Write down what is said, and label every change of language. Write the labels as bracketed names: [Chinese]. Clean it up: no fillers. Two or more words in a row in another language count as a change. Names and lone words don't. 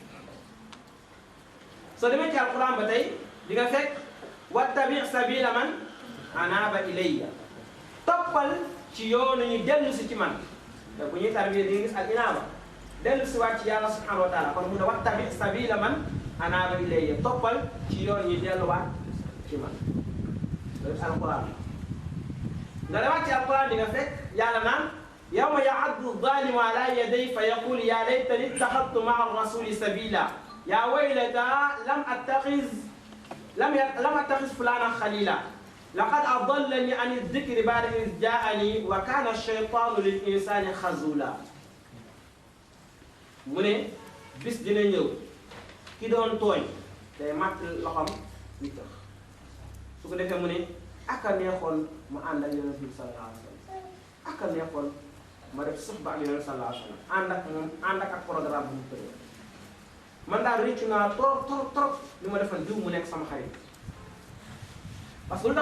[Wolof] soo demee ci alquran ba tey di nga fekk [Arabic] واتبع سبيل من أناب إلي [Wolof] toppal ci yoonu ñu dellu si ci man te bu ñuy tarbiya di nga gis [Arabic] الإنابة [Wolof] dellu si waat ci yàlla [Arabic] سبحانه وتعالى [Wolof] kon mu ne [Arabic] واتبع سبيل من أناب إلي [Wolof] toppal ci yoon ñu delluwaat ci man loolu alquran nga demaat ci alquran di nga fekk yàlla naan [Arabic] يوم يعض الظالم على يديه فيقول يا ليتني اتخذت مع الرسول سبيلا يا ويلتى لم أتخذ فلانا خليلا لقد أضلني عن الذكر بعد إذ جاءني وكان الشيطان للإنسان خذولا [Wolof] mu ne bis dina ñëw ki doon tooñ day matt loxam wi tax su ko defee mu ne aka neexoon ma ànd ak yonent bi [Arabic] صلى الله عليه وسلم [Wolof] aka neexoon ma def suxba ak yonent [Arabic] صلى الله عليه وسلم [Wolof] ànd ak programme bu mu tëddee man daal réccu naa trop li ma defal diw mu nekk sama xarit [French] parce que [Wolof] lu tax